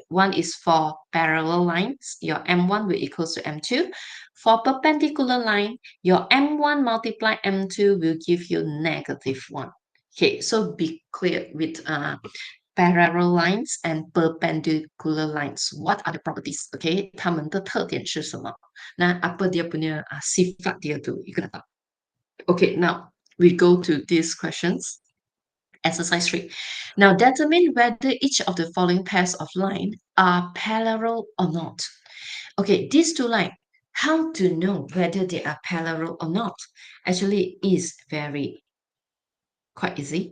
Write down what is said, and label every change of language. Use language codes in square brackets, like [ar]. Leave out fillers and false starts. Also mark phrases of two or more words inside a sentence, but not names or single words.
[en] One is for parallel lines, your M1 will equals to M2. For perpendicular line, your M1 multiply M2 will give you -1. Okay, so be clear with parallel lines and perpendicular lines. What are the properties? [zh] Okay, 它们的特点是什么？ [ms] 那 apa dia punya sifat dia tu? You kena tahu. [en] Okay, now we go to these questions. Exercise 3. Now determine whether each of the following pairs of lines are parallel or not. Okay, these two lines, how to know whether they are parallel or not? Actually is very quite easy.